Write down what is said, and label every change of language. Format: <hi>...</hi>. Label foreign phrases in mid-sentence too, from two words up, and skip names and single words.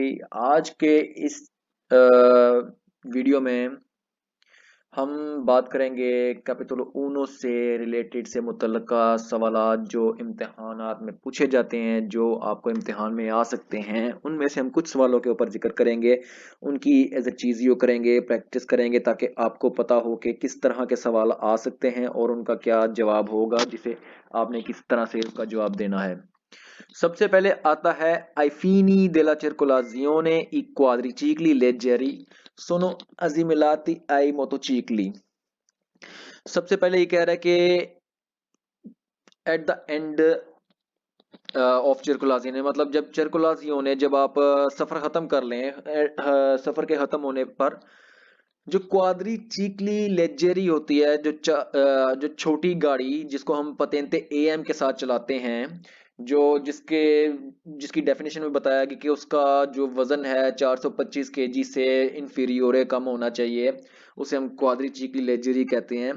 <hi>आज के इस वीडियो में हम बात करेंगे</hi> <it>capitolo uno</it> <hi>से रिलेटेड से मुतल्लका सवालात जो इम्तिहानात में पूछे जाते हैं, जो आपको इम्तिहान में आ सकते हैं। उनमें से हम कुछ सवालों के ऊपर जिक्र करेंगे, उनकी एग्ज़रसाइज़ करेंगे, प्रैक्टिस करेंगे ताकि आपको पता हो कि किस तरह के सवाल आ सकते हैं और उनका क्या जवाब होगा, जिसे आपने किस तरह से उसका जवाब देना है। सबसे पहले आता है</hi> <it>आई fini della circolazione i quadricicli leggeri sono assimilati ai motocicli।</it> <hi>सबसे पहले ये कह रहा है कि</hi> <en>at the end of</en> <hi>चिरकुलाजियोने, मतलब जब चिरकुलाजियोने, जब आप सफर खत्म कर लें, सफर के खत्म होने पर जो</hi> <it>quadri cicli leggeri</it> <hi>होती है, जो छोटी गाड़ी जिसको हम पतेंते एएम के साथ चलाते हैं, जो जिसकी डेफिनेशन में बताया गया कि उसका जो वजन है 425 केजी से इन्फीरियोरे कम होना चाहिए, उसे हम</hi> <it>quadri cicli leggeri</it> <hi>कहते हैं।</hi>